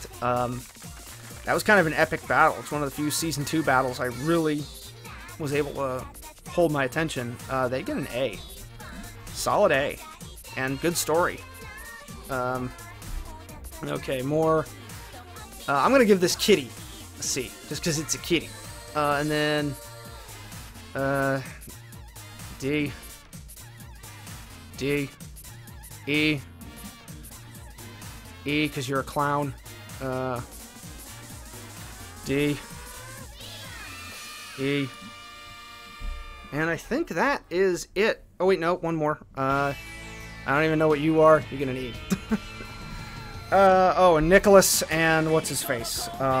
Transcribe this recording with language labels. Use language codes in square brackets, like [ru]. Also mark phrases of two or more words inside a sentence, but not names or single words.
[en] That was kind of an epic battle. It's one of the few Season 2 battles I really was able to hold my attention. They get an A. Solid A. And good story. Okay, more. I'm going to give this kitty a C, just because it's a kitty. And then D. D. E. E, because you're a clown. D. E. And I think that is it. Oh, wait, no, one more. I don't even know what you are. You're gonna need. Oh, and Nicholas and what's his face?